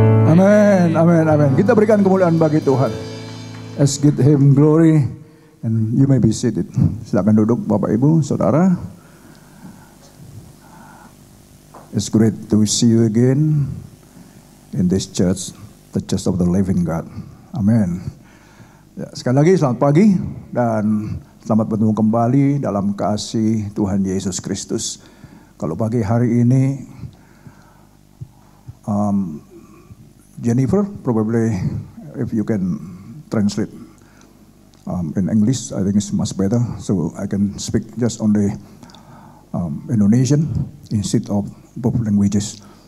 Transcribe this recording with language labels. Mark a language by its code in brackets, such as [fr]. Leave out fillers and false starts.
[id] Amen, amen, amen. Kita berikan kemuliaan bagi Tuhan. [en] Let's give him glory. And you may be seated. [id] Silakan duduk Bapak Ibu, Saudara. [en] It's great to see you again in this church, the Church of the Living God. Amen. [id] Ya, sekali lagi selamat pagi dan selamat bertemu kembali dalam kasih Tuhan Yesus Kristus. Kalau pagi hari ini, [en] Jennifer, probably if you can translate in English, I think it's much better. So I can speak just only Indonesian instead of both languages.